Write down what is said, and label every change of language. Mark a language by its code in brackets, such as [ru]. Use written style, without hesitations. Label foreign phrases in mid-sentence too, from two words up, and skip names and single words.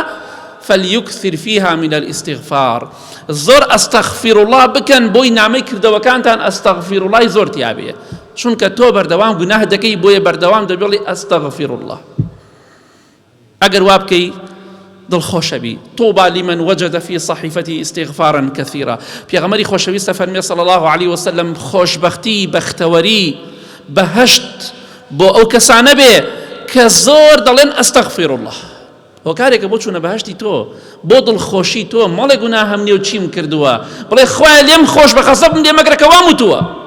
[ar] فەلیوکثر فیها من الاستیغفار، [ckb] زۆر ئەستەغفیرڵڵاه بکەن بۆی نامەی کردەوەکانتان ئەستەغفیرڵڵای زۆر تیابێ، چونکە تۆ بەردەوام گوناح دەکەی، بۆیە بەردەوام دەبێڵی ئەستەغفیرڵڵاه. ئەگەر وا بکەی دڵخۆشە بی. [ar] طوبى لمن وجد في صحيفته استغفارا كثيرا. [ckb] پێغەمبەری خۆشەویستە فەرمێ [ar] صلی الله علیه وسلم [ckb] خۆشبەختی، بەختەوەری، بەهەشت بۆ ئەو کەسانە بێ کە زۆر دەڵێن ئەستەغفیرڵڵاه. هۆکارێکە بۆ چوونە بەهەشتی تۆ، بۆ دڵخۆشی تۆ، مەڵێ گوناحم نییە و چیم کردووە، بڵێ خوایە لێم خۆش بە، خەزەبم لێ مەگرە کە وا موتووە.